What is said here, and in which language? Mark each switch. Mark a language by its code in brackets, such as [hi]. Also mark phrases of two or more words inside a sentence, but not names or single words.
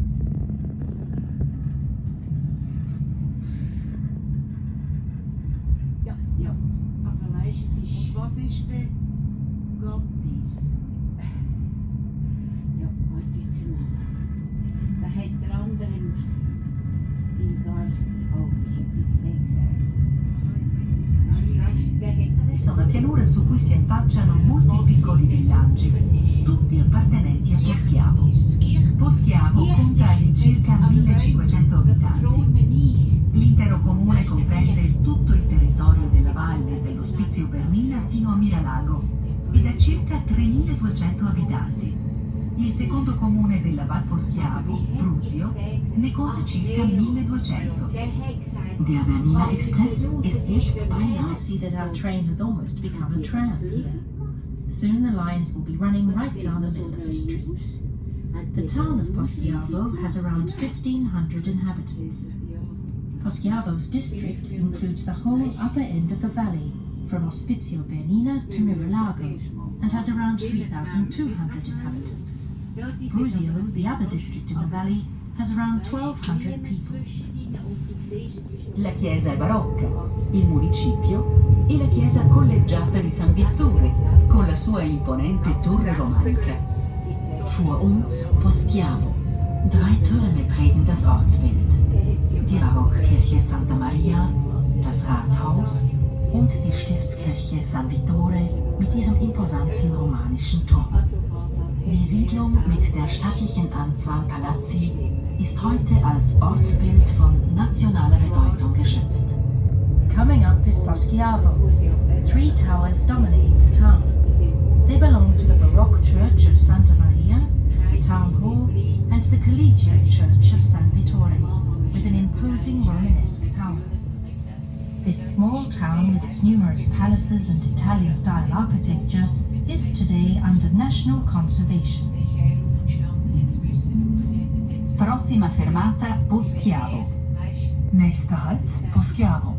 [de] Ja, also weißt es ist... Und was ist denn Glattis? Ja, warte jetzt mal. Da hat der andere im Garten... Oh, ich hab jetzt nicht gesagt. [it] Sono pianure su cui si affacciano molti piccoli villaggi, tutti appartenenti a Poschiavo. Poschiavo conta all'incirca 1500 abitanti. L'intero comune comprende tutto il territorio della valle dell'Ospizio Bernina fino a Miralago ed ha circa 3200 abitanti. Il secondo comune della Val Poschiavo, Brusio, ne conta circa 1200. [de] Der Bernina Express ist jetzt beinahe. [en] I see that our train has almost become a tram here. Soon the lines will be running right down the middle of the street. The town of Poschiavo has around 1,500 inhabitants. Poschiavo's district includes the whole upper end of the valley, from Ospizio Bernina to Miralago, and has around 3,200 inhabitants. Brusio, the other district in the valley, has around 1,200 people. [it] La chiesa è barocca, il municipio e la chiesa collegiata di San Vittore, con la sua imponente torre romanica. [de] Vor uns Poschiavo. 3 Türme prägen das Ortsbild. Die Barockkirche Santa Maria, das Rathaus und die Stiftskirche San Vittore mit ihrem imposanten romanischen Turm. Die Siedlung mit der stattlichen Anzahl Palazzi ist heute als Ortsbild von nationaler Bedeutung geschützt. [en] Coming up is Poschiavo. 3 towers dominate the town. They belong to the Baroque Church of Santa Maria, the Town Hall, and the Collegiate Church of San Vittore, with an imposing Romanesque tower. This small town, with its numerous palaces and Italian-style architecture, is today under national conservation. [it] Prossima fermata Poschiavo. [de] Nächster Halt, Poschiavo.